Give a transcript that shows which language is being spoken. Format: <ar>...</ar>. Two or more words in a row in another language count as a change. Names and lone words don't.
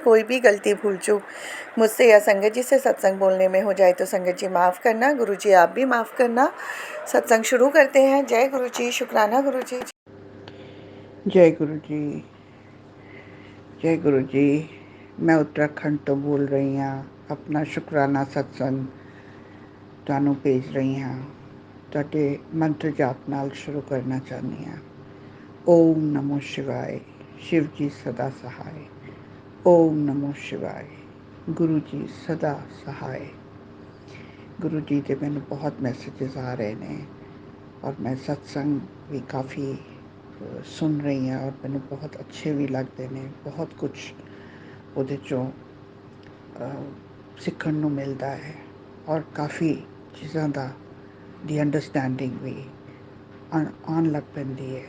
<hi>कोई भी गलती भूल चूक मुझसे या संगत जी से सत्संग बोलने में हो जाए तो संगत जी माफ़ करना, गुरु जी आप भी माफ़ करना। सत्संग शुरू करते हैं। जय गुरु जी, शुक्राना गुरु जी। जय गुरु जी, जय गुरु जी।</hi> <pa>ਮੈਂ ਉੱਤਰਾਖੰਡ ਤੋਂ ਬੋਲ ਰਹੀ ਹਾਂ, ਅਪਣਾ ਸ਼ੁਕਰਾਨਾ ਸਤਸੰਗ ਤੁਹਾਨੂੰ ਭੇਜ ਰਹੀ ਹਾਂ। ਤੁਹਾਡੇ ਮੰਤਰ ਜਾਪ ਨਾਲ ਸ਼ੁਰੂ ਕਰਨਾ ਚਾਹੁੰਦੀ ਹਾਂ। ਓਮ ਨਮੋ ਸ਼ਿਵਾਏ,</pa> <hi>शिव जी सदा सहाय। ओम नमो शिवाय, गुरु जी सदा सहाय।</hi> <pa>गुरु जी ਦੇ ਮੈਨੂੰ ਬਹੁਤ ਮੈਸੇजेस ਆ ਰਹੇ ਨੇ ਔਰ ਮੈਂ ਸਤਸੰਗ ਵੀ ਕਾਫੀ ਸੁਣ ਰਹੀ ਹਾਂ ਔਰ ਮੈਨੂੰ ਬਹੁਤ ਅੱਛੇ ਵੀ ਲੱਗਦੇ ਨੇ। ਬਹੁਤ ਕੁਛ ਉਹਦੇ ਚੋਂ ਸਿੱਖਣ ਨੂੰ ਮਿਲਦਾ ਹੈ ਔਰ ਕਾਫੀ ਚੀਜ਼ਾਂ ਦਾ ਦੀ ਅੰਡਰਸਟੈਂਡਿੰਗ ਵੀ ਆਉਣ ਲੱਗ ਪੈਂਦੀ ਹੈ।</pa>